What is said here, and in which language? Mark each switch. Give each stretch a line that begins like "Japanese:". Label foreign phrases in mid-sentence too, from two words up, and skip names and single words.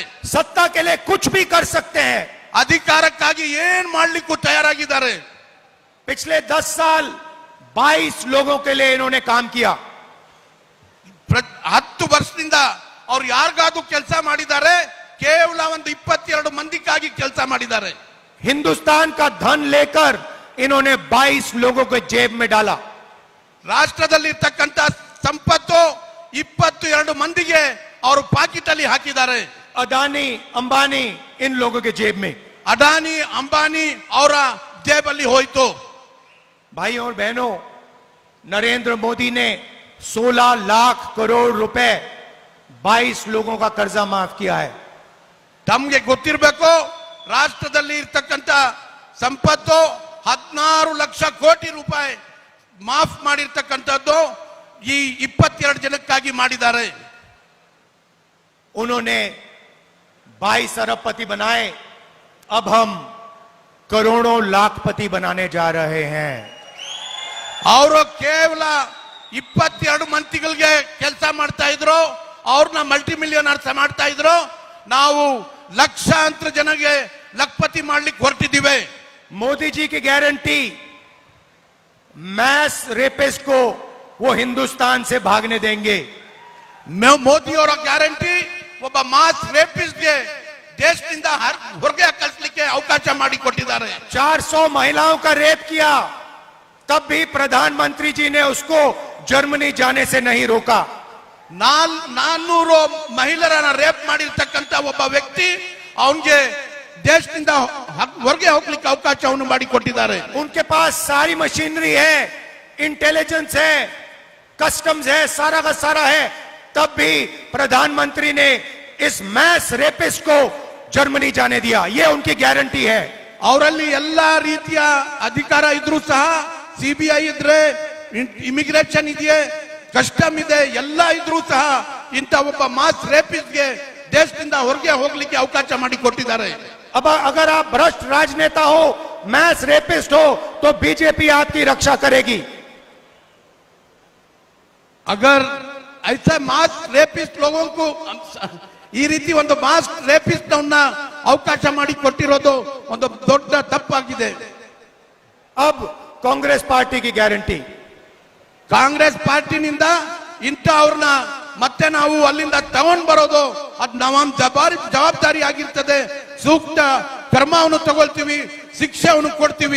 Hindi: सत्ता के लिए कुछ भी कर सकते हैं।
Kannada: ಅಧಿಕಾರಕ್ಕಾಗಿ ಏನ್ ಮಾಡ್ಲಿಕ್ಕೂ ತಯಾರಾಗಿದ್ದಾರೆ.
Hindi: पिछले 10 साल 22 लोगों के लिए इन्होंने काम किया।
Kannada: 10 ವರ್ಷದಿಂದ ಅವ್ರು ಯಾರಿಗಾದ್ರೂ ಕೆಲಸ ಮಾಡಿದ್ದಾರೆ? ಕೇವಲ ಒಂದು 22 ಮಂದಿಗಾಗಿ ಕೆಲಸ ಮಾಡಿದ್ದಾರೆ.
Hindi: हिंदुस्तान का धन लेकर इन्होंने 22 लोगों को जेब में डाला।
Kannada: ರಾಷ್ಟ್ರದಲ್ಲಿ ಇರ್ತಕ್ಕಂತ ಸಂಪತ್ತು 22 ಮಂದಿಗೆ ಅವರು ಪಾಕೆಟ್ ಅಲ್ಲಿ ಹಾಕಿದ್ದಾರೆ.
Hindi: अदानी अंबानी इन लोगों के जेब में।
Kannada: ಅದಾನಿ ಅಂಬಾನಿ ಅವರ ಜೇಬಲ್ಲಿ ಹೋಯಿತು.
Hindi: भाइयों और बहनों, नरेंद्र मोदी ने 16 लाख करोड़ रुपए 22 लोगों का कर्जा माफ किया है।
Kannada: ತಮ್ಗೆ ಗೊತ್ತಿರಬೇಕು, ರಾಷ್ಟ್ರದಲ್ಲಿ ಇರ್ತಕ್ಕಂತ ಸಂಪತ್ತು 16 ಲಕ್ಷ ಕೋಟಿ ರೂಪಾಯಿ ಮಾಫ್ ಮಾಡಿರ್ತಕ್ಕಂಥದ್ದು ಈ 22 ಜನಕ್ಕಾಗಿ ಮಾಡಿದ್ದಾರೆ.
Hindi: उन्होंने 22 अरबपति बनाए, अब हम करोड़ों लाखपति बनाने जा रहे हैं।
Kannada: ಅವರು ಕೇವಲ 22 ಮಂತ್ರಿಗಳಿಗೆ ಕೆಲಸ ಮಾಡ್ತಾ ಇದ್ರು, ಅವ್ರನ್ನ
English: multi millionaires
Kannada: ಮಾಡ್ತಾ ಇದ್ರು. ನಾವು ಲಕ್ಷಾಂತರ ಜನಗೆ ಲಖಪತಿ ಮಾಡ್ಲಿಕ್ಕೆ ಹೊರಟಿದ್ದೀವಿ.
Hindi: मोदी जी की गारंटी,
English: mass rapist
Hindi: को वो हिंदुस्तान से भागने देंगे।
Kannada: ಮೋದಿ ಅವರ ಗ್ಯಾರಂಟಿ ಒಬ್ಬ
English: mass rapist-ge
Kannada: ದೇಶದಿಂದ ಹೊರಗೆ ಕಳಿಸಲಿಕ್ಕೆ ಅವಕಾಶ ಮಾಡಿಕೊಟ್ಟಿದ್ದಾರೆ.
Hindi: 400 महिलाओं का रेप किया, तब भी प्रधानमंत्री जी ने उसको जर्मनी जाने से नहीं रोका।
Kannada: 400 ಮಹಿಳೆಯರನ್ನ ರೇಪ್ ಮಾಡಿರ್ತಕ್ಕಂತ ಒಬ್ಬ ವ್ಯಕ್ತಿ ಅವನಿಗೆ ದೇಶದಿಂದ ಹೊರಗೆ ಹೋಗ್ಲಿಕ್ಕೆ ಅವಕಾಶವನ್ನು ಮಾಡಿಕೊಟ್ಟಿದ್ದಾರೆ.
Hindi: उनके पास सारी मशीनरी है, इंटेलिजेंस है, कस्टम्स है, सारा का सारा है, तब भी प्रधानमंत्री ने इस
English: mass rapist
Hindi: को जर्मनी जाने दिया। ये उनकी गारंटी है।
Kannada: ಅವರಲ್ಲಿ ಎಲ್ಲಾ ರೀತಿಯ ಅಧಿಕಾರ ಇದ್ರೂ ಸಹ, ಸಿಬಿಐ ಇದ್ರೆ, ಇಮಿಗ್ರೇಷನ್ ಇದೆಯೇ, ಕಸ್ಟಮ್ ಇದೆ, ಎಲ್ಲ ಇದ್ರೂ ಸಹ ಇಂಥ ಒಬ್ಬ
English: mass rapist-ge
Kannada: ದೇಶದಿಂದ ಹೊರಗೆ ಹೋಗ್ಲಿಕ್ಕೆ ಅವಕಾಶ ಮಾಡಿಕೊಟ್ಟಿದ್ದಾರೆ.
Hindi: अब अगर आप भ्रष्ट राजनेता हो,
English: mass rapist
Hindi: हो, तो बीजेपी आपकी रक्षा करेगी। अगर ऐसा
English: mass rapist
Hindi: लोगों को
Kannada: ಈ ರೀತಿ ಒಂದು
English: mass rapist
Kannada: ಅವಕಾಶ ಮಾಡಿಕೊಟ್ಟಿರೋದು ಒಂದು ದೊಡ್ಡ ತಪ್ಪಾಗಿದೆ.
Hindi: अब कांग्रेस पार्टी की गारंटी,
Kannada: ಕಾಂಗ್ರೆಸ್ ಪಾರ್ಟಿನಿಂದ ಇಂಥವ್ರನ್ನ ಮತ್ತೆ ನಾವು ಅಲ್ಲಿಂದ ತಗೊಂಡ್ ಬರೋದು ಅದು ನಮ್ಮ ಜವಾಬ್ದಾರಿ ಆಗಿರ್ತದೆ. ಸೂಕ್ತ ಕ್ರಮವನ್ನು ತಗೊಳ್ತೀವಿ, ಶಿಕ್ಷೆಯನ್ನು ಕೊಡ್ತೀವಿ.